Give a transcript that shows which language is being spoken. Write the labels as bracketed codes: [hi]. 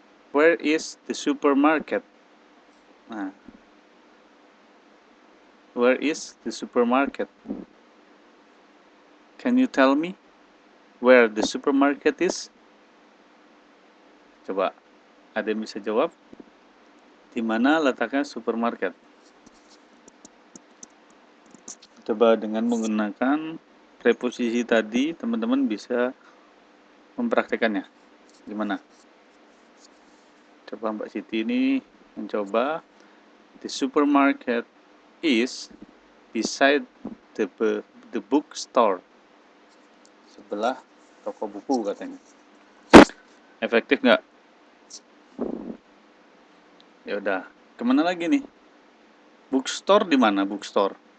[en] Where is the supermarket? Nah, where is the supermarket? Can you tell me where the supermarket is? [id] Coba, ada yang bisa jawab? Di mana letaknya supermarket? Coba dengan menggunakan preposisi tadi, teman-teman bisa mempraktekannya. Gimana? Coba Mbak Siti ini mencoba. [en] The supermarket is beside the bookstore. [id] Sebelah toko buku katanya. Efektif nggak? Ya udah, kemana lagi nih? Bookstore di mana bookstore?